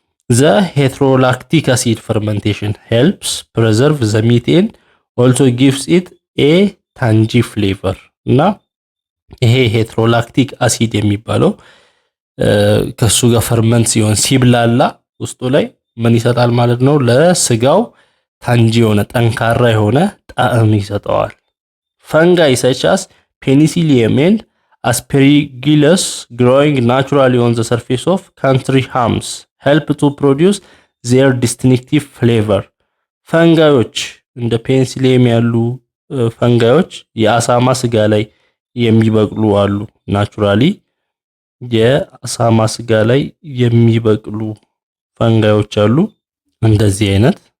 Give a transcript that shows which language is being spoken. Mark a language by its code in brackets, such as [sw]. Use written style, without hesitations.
[en] The heterolactic acid fermentation helps preserve the meat and also gives it a tangy flavor [am] እና ይሄ ሄትሮላክቲክ አሲድ የሚባለው ከሱ ጋር ፈርመንት ሲሆን ሲብላላ ውስጡ ላይ ምን ይሰጣል ማለት ነው? ለስጋው ታንጂ የሆነ ጠንካራ የሆነ ጣዕም ይሰጠዋል። [en] ፈንጋይ such as penicillium and aspergillus growing naturally on the surface of country hams help to produce their distinctive flavor. [am] ፈንጋዮች እንደ ፔኒሲሊየም ያሉ ፈንጋዮች የአሳማ ስጋ ላይ የሚበቅሉ አሉ። ናቹራሊ የአሳማ ስጋ ላይ የሚበቅሉ ፈንጋዮች አሉ። እንደዚህ አይነት